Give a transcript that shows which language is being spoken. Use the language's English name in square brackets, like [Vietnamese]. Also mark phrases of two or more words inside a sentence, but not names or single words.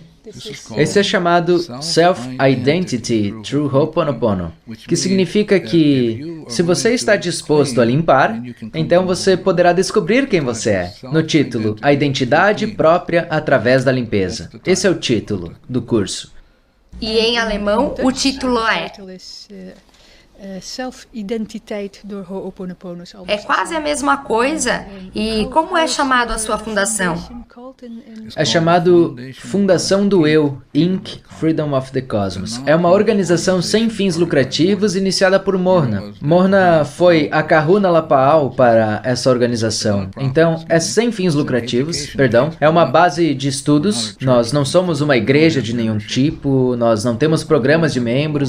[Portuguese] Esse é chamado Self-Identity Through Ho'oponopono, que significa que, se você está disposto a limpar, então você poderá descobrir quem você é. No título, A Identidade Própria através da Limpeza. Esse é o título do curso. E em alemão, o título é... Self-identiteit door Ho'oponopono. É quase a mesma coisa. E como é chamado a sua fundação? É chamado Fundação do Eu, Inc. Freedom of the Cosmos. É uma organização sem fins lucrativos iniciada por Morna. Morna foi a Kahuna Lapa'au para essa organização. Então, é sem fins lucrativos, é uma base de estudos. Nós não somos uma igreja de nenhum tipo, nós não temos programas de membros.